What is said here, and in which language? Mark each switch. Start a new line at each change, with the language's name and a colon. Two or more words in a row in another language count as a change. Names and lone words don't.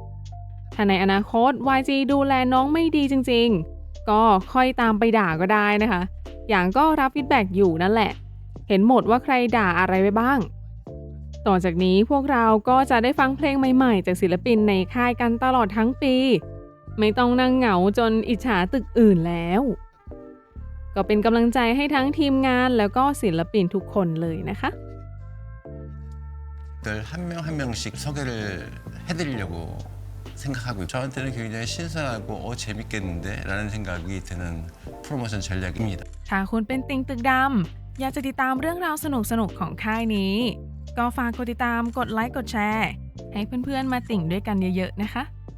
Thai: ถ้าในอนาคต YG ดูแลน้องไม่ดีจริงๆก็ค่อยตามไปด่าก็ได้นะคะอย่างก็รับฟีดแบ็กอยู่นั่นแหละเห็นหมดว่าใครด่าอะไรไว้บ้างต่อจากนี้พวกเราก็จะได้ฟังเพลงใหม่ๆจากศิลปินในค่ายกันตลอดทั้งปีไม่ต้องนั่งเหงาจนอิจฉาตึกอื่นแล้วก็เป็นกำลังใจให้ทั้งทีมงานแล้วก็ศิลปินทุกคนเลยนะคะ
Korean: 한 명 한 명씩 소개를 해드리려고 생각하고요. 저한테는 굉장히 신선하고 재밌겠는데 라는 생각이 드는 프로모션 전략입니다.
Thai: ถ้าคุณเป็นติ่งตึกดำอยากจะติดตามเรื่องราวสนุกๆของค่ายนี้ก็ฝากกดติดตามกดไลค์กดแชร์ให้เพื่อนๆมาติ่งด้วยกันเยอะๆนะคะ